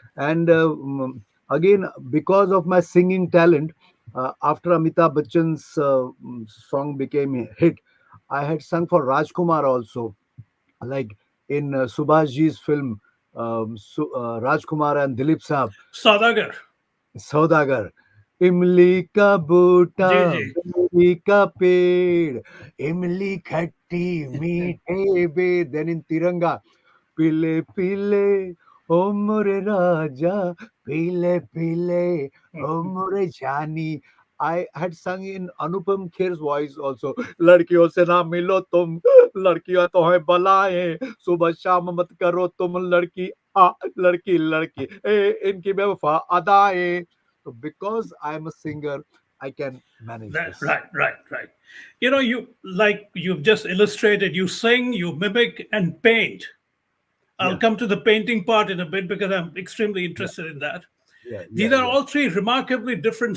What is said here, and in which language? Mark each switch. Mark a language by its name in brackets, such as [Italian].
[English] And again, because of my singing talent, after Amitabh Bachchan's song became a hit, I had sung for Rajkumar also, like in Subhash Ji's film, Rajkumar and Dilip Saab, Saudagar. [Hindi] Saudagar. इमली का बूटा, G. G. Berry का पेड़, इमली खट्टी मीठे बेर. [English] Then in Tiranga, [Hindi] पीले पीले ओ मोरे राजा, पीले पीले ओ मोरे जानी. [English] I had sung in Anupam Kher's voice also. [Hindi] लड़कियों से ना मिलो तुम, लड़कियां तो है बलाएं, सुबह शाम मत करो तुम लड़की आ, लड़की लड़की इनकी बेवफा अदाएं. [English] So because I am a singer, I can manage this. Right, right, right. You like you've just illustrated, you sing, you mimic, and paint. I'll Yeah, come to the painting part in a bit because I'm extremely yeah, interested in that. yeah, These yeah, are yeah. all three remarkably different